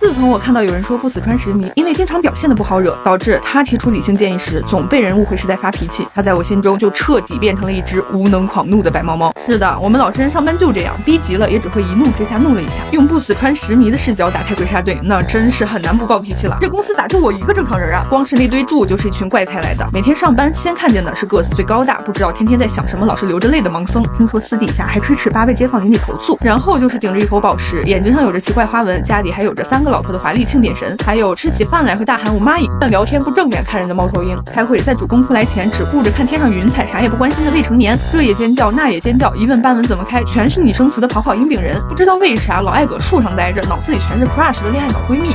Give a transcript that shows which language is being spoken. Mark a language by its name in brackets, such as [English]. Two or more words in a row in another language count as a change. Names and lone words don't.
[Chinese] 自從我看到有人說不死川石迷因为经常表现的不好惹，導致他提出理性建議時總被人誤會是在發脾氣，他在我心中就徹底變成了一隻無能狂怒的白貓貓。是的，我們老實人上班就這樣，逼急了也只會一怒之下怒了一下。用不死川石迷的視角打開鬼殺隊，那真是很難不暴脾氣了。這公司咋就我一個正常人啊？光是那堆柱就是一群怪胎來的。每天上班先看見的是個子最高大，不知道天天在想什麼，老是流着淚的盲僧。聽說私底下還吹尺八被街坊鄰里投訴。然後就是頂着一口寶石，眼睛上有着奇怪花紋，家裡還有着3個老婆的華麗慶典神，還有吃起飯來會大喊我媽姨，但聊天不正眼看人的貓頭鷹。開會在主攻出來前只顧着看天上雲彩，啥也不關心的未成年，這也尖叫那也尖叫，一問半問怎麼開，全是擬聲詞的跑鷹餅人。不知道為啥老愛擱樹上待着，腦子裡全是 crush 的戀愛腦閨蜜。